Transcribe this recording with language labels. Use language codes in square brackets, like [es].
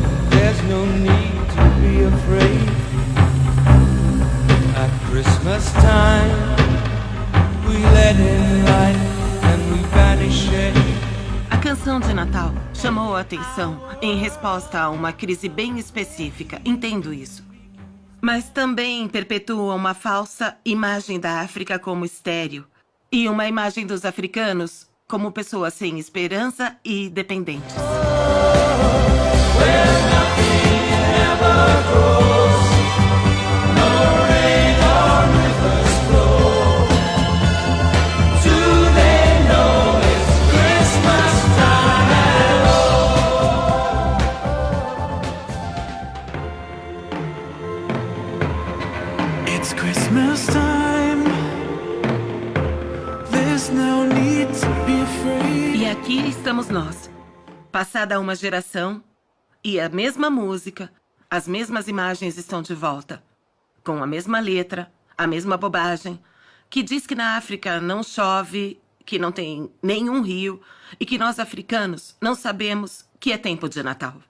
[en] There's no need to be afraid. At Christmas time, we let in light and we banish shade. [pt] A canção de Natal chamou a atenção em resposta a uma crise bem específica. Entendo isso. Mas também perpetua uma falsa imagem da África como estéril e uma imagem dos africanos como pessoas sem esperança e dependentes. [en] It's Christmas time. There's no need to be afraid. [pt] E aqui estamos nós, passada uma geração, e a mesma música, as mesmas imagens estão de volta, com a mesma letra, a mesma bobagem, que diz que na África não chove, que não tem nenhum rio, e que nós africanos não sabemos que é tempo de Natal.